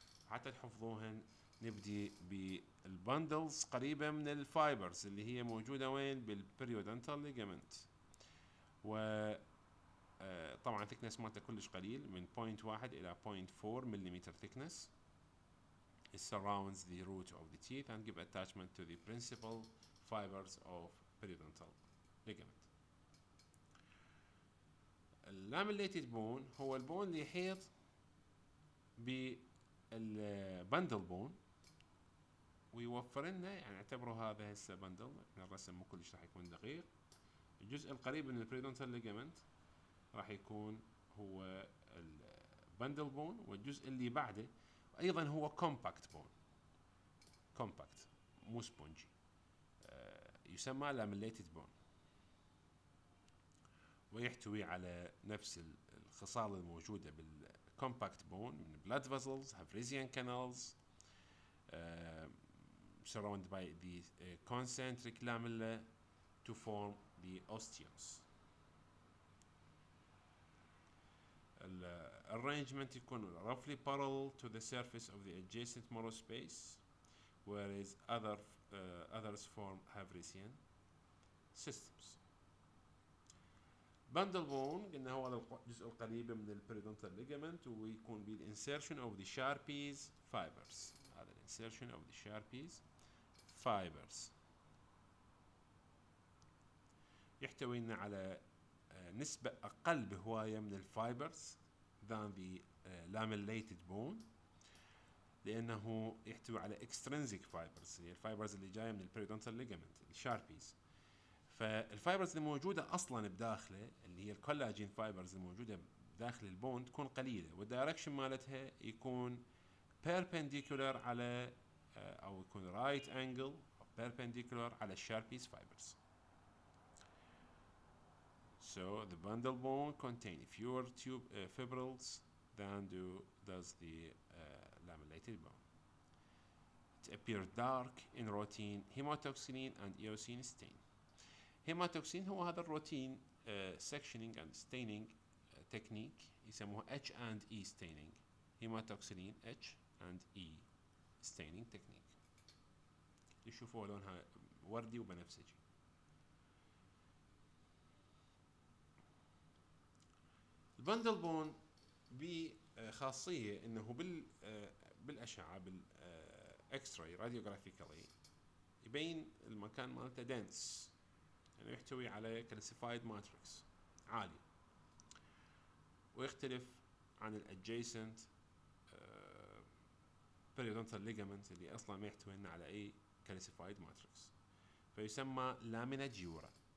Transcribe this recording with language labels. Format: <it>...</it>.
<ar>حتى تحفظوهن نبدي بالبندلز قريبه من الفايبرز اللي هي موجوده وين؟ بالبريودنتال ليجامنت. و طبعا thickness مالته كلش قليل، من 0.1 الى 0.4 ملم thickness.</ar> <en>It surrounds the root of the teeth and give attachment to the principal fibers of periodontal ligament.</en> <ar>اللاميليتد بون هو البون اللي يحيط بالبندل بون ويوفر لنا، يعني اعتبروا هذا هسه بندل، احنا الرسم مو كلش راح يكون دقيق. الجزء القريب من البريدونتال ليجامنت راح يكون هو البندل بون، والجزء اللي بعده ايضا هو كومباكت بون، كومباكت مو سبونجي، يسمى لاميليتد بون، ويحتوي على نفس الخصال الموجوده بالكومباكت بون من</ar> <en>blood vessels, Havrasian canals, surrounded by the concentric lamella to form the osteons. arrangement</en> <ar>يكون</ar> <en>roughly parallel to the surface of the adjacent marrow space, whereas others have Raysian systems.</en> <ar>bundle bone قلنا هو هذا الجزء القريب من البريدونتال ligament ويكون به</ar> <en>insertion of the Sharpie's fibers.</en> <ar>هذا insertion of the Sharpie's fibers يحتوي لنا على نسبة أقل بهواية من الفايبرز</ar> <en>than the lamellated bone،</en> <ar>لأنه يحتوي على extrinsic fibers، هي الفايبرز اللي جاية من البريدونتال ليجامنت الشاربيز. فالفايبرز اللي موجودة أصلا بداخله اللي هي الكولاجين فايبرز الموجودة داخل البون تكون قليلة، والدايركشن مالتها يكون perpendicular على أو يكون right angle أو perpendicular على الشاربيز fibers.</ar> <en>So the bundle bone contain fewer fibrils than does the lamellated bone. It appears dark in routine hematoxylin and eosine stain. Hematoxylin</en> <ar>هو هذا الروتين</ar> <en>sectioning and staining technique</en> <ar>يسموها</ar> <en>H and E staining. hematoxylin H and E staining technique.</en> <ar>يشوفوا لونها وردي وبنفسجي. البندل بون بخاصية انه بالاشعة بالاكس راي راديوغرافيكالي يبين المكان مالته دنس، يعني يحتوي على كالسيفايد ماتريكس عالي، ويختلف عن الادجيسنت بريودونتال ليجامنت اللي اصلا ما يحتوي لنا على اي كالسيفايد ماتريكس، فيسمى لامينا جيورا.</ar>